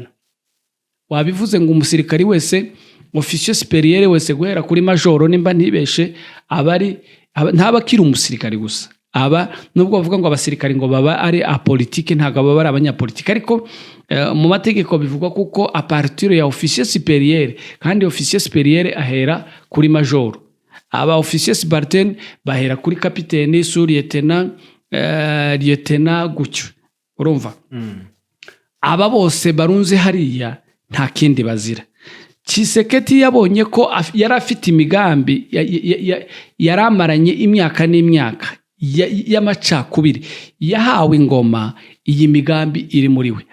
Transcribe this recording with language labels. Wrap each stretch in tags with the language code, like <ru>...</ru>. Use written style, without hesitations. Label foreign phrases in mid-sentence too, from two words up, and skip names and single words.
<rw>Wabivuze ngo umusirikari wese,</rw> <fr>officier supérieur</fr> <rw>wese guhera kuri majoro nimba ntibeshe abari ntabakira umusirikari gusa. Aba nubwo bavuga ngo abasirikari ngo baba ari apolitike, ntago baba ari abanyapolitike, ariko mu mategeko bivugwa kuko</rw> <fr>a partir</fr> <rw>ya</rw> <fr>officier supérieur,</fr> <rw>kandi</rw> <fr>officier supérieur</fr> <rw>ahera kuri major. Aba</rw> <fr>officier subalterne</fr> <rw>bahera kuri</rw> <fr>capitaine, sous-lieutenant, lieutenant</fr> <rw>gutyo. Urumva? Aba bose barunze hariya nta kindi bazira. Tshisekedi yabonye ko yari afite imigambi yaramaranye imyaka n'imyaka y'amacakubiri, yahawe ingoma, iyi migambi iri muri we.</rw>